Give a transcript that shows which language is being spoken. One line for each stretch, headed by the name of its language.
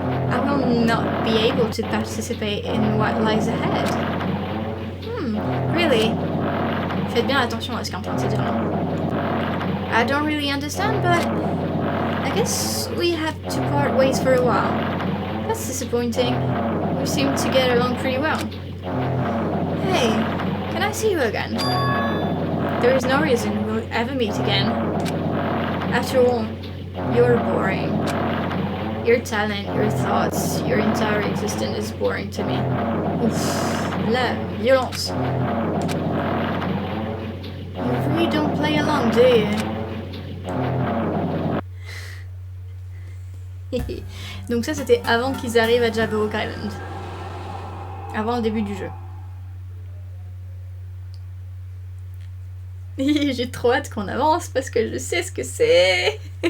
English: I will not be able to participate in what lies ahead. Really?
French: Faites bien attention à ce qu'elle est en train de se dire là.
English: I don't really understand, but I guess we have to part ways for a while. That's disappointing. We seem to get along pretty well. Hey, can I see you again? There is no reason we'll ever meet again. After all, you're boring. Your talent, your thoughts, your entire existence is boring to me.
French: Oof, la violence.
English: You really don't play along, do you?
French: Donc ça c'était avant qu'ils arrivent à Jabberwock Island. Avant le début du jeu. J'ai trop hâte qu'on avance parce que je sais ce que c'est.